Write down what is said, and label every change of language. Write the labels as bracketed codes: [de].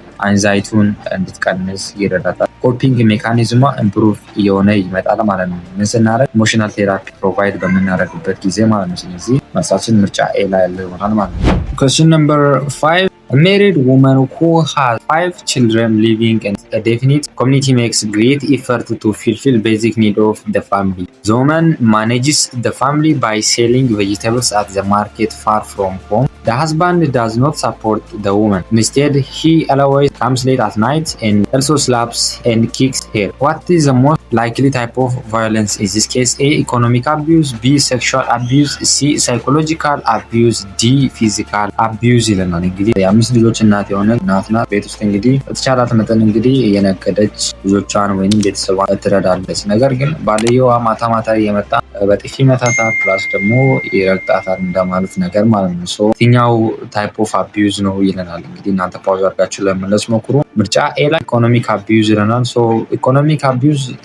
[am] አንዛይቱን እንድትቀንስ ይረዳታል። ኮፒንግ ሜካኒዝሟ ኢምፕሩቭ እየሆነ ይመጣል ማለት ነው። ምን ስናደርግ ኢሞሽናል ቴራፒ ፕሮቫይድ በምናደርግበት ጊዜ ማለት ነው። ስለዚህ መልሳችን ምርጫ ኤ ላይ ያለው ይሆናል ማለት ነው። [en] Question number 5. A married woman who has 5 children living in definite community makes great effort to fulfill basic need of the family. The woman manages the family by selling vegetables at the market far from home. The husband does not support the woman. Instead, he always comes late at night and also slaps and kicks her. What is the most likely type of violence in this case? A. Economic abuse, B. Sexual abuse, C. Psychological abuse, D. Physical abuse [am] ይለናል። እንግዲህ የአምስት ልጆች እናት የሆነ እናት ናት። ቤት ውስጥ እንግዲህ በተቻላት መጠን እንግዲህ እየነገደች ልጆቿን ወይም ቤተሰቧን ትረዳለች። ነገር ግን ባልየዋ ማታ ማታ እየመጣ በጥፊ መታታል ፕላስ ደግሞ ይረግጣታል እንደማለት ነገር ማለት ነው። ሶ የትኛው ታይፕ ኦፍ አቢዩዝ ነው ይለናል። እንግዲህ እናንተ ፓውዝ አድርጋችሁ ለመመለስ ሞክሩ። ምርጫ ኤ ላይ ኢኮኖሚክ አቢዩዝ ይለናል። ሶ ኢኮኖሚክ አቢዩዝ